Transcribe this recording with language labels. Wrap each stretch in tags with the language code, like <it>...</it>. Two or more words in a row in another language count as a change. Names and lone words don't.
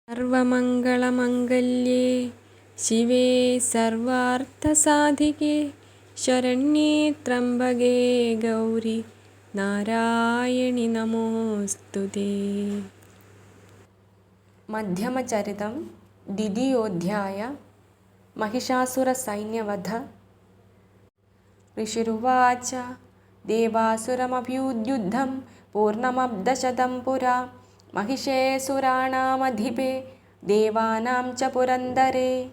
<sa>സർവമംഗളമംഗല്യേ ശിവേ സർവാർത്ഥസാധികേ ശരണ്യേ ത്രംബകേ ഗൗരി നാരായണി നമോസ്തുതേ. മധ്യമചരിതം ദ്വിതീയോധ്യായ. महिषासुरसैन्यवध. ऋषिरुवाच देवासुरमभ्युद्युद्धं पूर्णमब्धशतं पुरा महिषेऽसुराणामधिपे देवानां च पुरन्दरे.</sa>